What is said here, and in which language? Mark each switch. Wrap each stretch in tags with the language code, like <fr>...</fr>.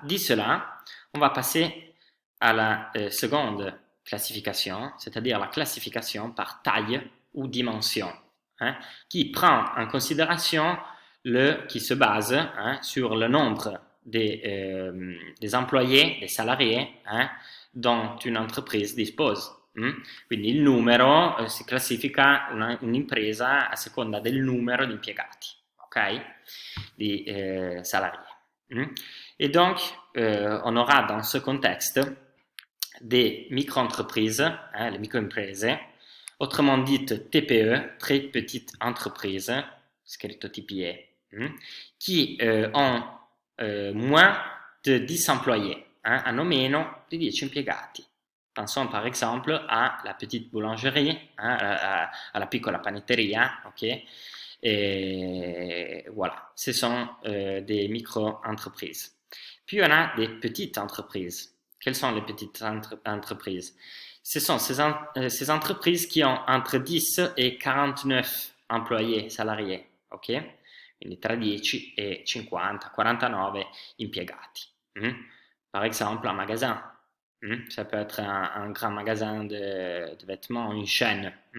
<fr>Dit cela, on va passer à la seconde classification, c'est-à-dire la classification par taille ou dimension, hein, qui prend en considération qui se base, hein, sur le nombre des employés, des salariés, hein, dont une entreprise dispose.</fr> <it>Quindi il numero si classifica un'impresa a seconda del numero di impiegati, ok?</it> <fr>Di salariés. Et donc, on aura dans ce contexte des micro-entreprises, hein,</fr> <it>les micro-imprese,</it> <fr>autrement dites TPE, très petites entreprises,</fr> <it>scritto TPE,</it> <fr>qui ont moins de 10 employés, hein,</fr> <it>hanno meno di 10 impiegati.</it> <fr>Pensons par exemple à la petite boulangerie, hein, à</fr> <it>la piccola panetteria,</it> <fr>ok? Et voilà, ce sont des micro-entreprises. Puis on a des petites entreprises. Quelles sont les petites entreprises? Ce sont ces entreprises qui ont entre 10 et 49 employés salariés, ok?</fr> <it>Quindi tra 10 et 50, 49 impiegati.</it> <fr>Par exemple, un magasin. Ça peut être un grand magasin de vêtements, une chaîne.</fr>